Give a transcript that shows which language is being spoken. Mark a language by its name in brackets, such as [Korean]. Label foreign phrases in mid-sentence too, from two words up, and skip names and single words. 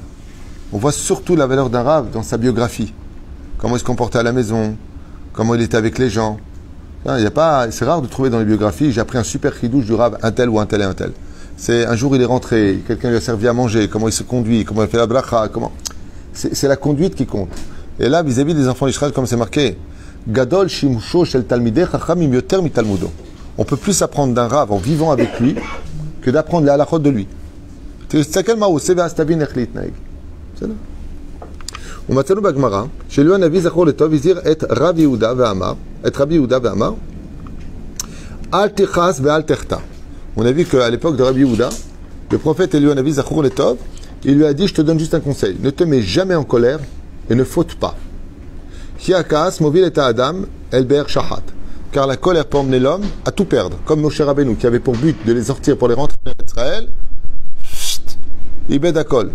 [French] On voit surtout la valeur d'un Rav dans sa biographie. Comment il se comportait à la maison, comment il était avec les gens. C'est rare de trouver dans les biographies, j'ai appris un super chidouche du Rav, un tel ou un tel et un tel. C'est un jour il est rentré, quelqu'un lui a servi à manger, comment il se conduit, comment il fait la bracha, comment. C'est la conduite qui compte. Et là, vis-à-vis des enfants d'Israël, comme c'est marqué, [Hebrew] גדול שימושו של תלמידי חכמים יותר מתלמודו. [French] On peut plus apprendre d'un Rav en vivant avec lui que d'apprendre les halachot de lui. [Hebrew] תסתכל מה הוא עושה ואז תבין איך להתנהג. בסדר? ומצאנו בגמרא, שלו הנביא זכור לטוב הזהיר את רבי יהודה ואמר, אל תכעס ואל תחטא. [French] On a vu qu'à l'époque de Rabbi Yehuda, le prophète Eliyahu Hanavi [Hebrew] זכור לטוב, [French] il lui a dit, je te donne juste un conseil, ne te mets jamais en colère et ne faute pas. [Hebrew] הכעס מוביל את האדם אל באר שחת. [French] Car la colère peut emmener l'homme à tout perdre. Comme Moshe Rabbeinu, qui avait pour but de les sortir pour les rentrer en Israël, [Hebrew] איבד הכל.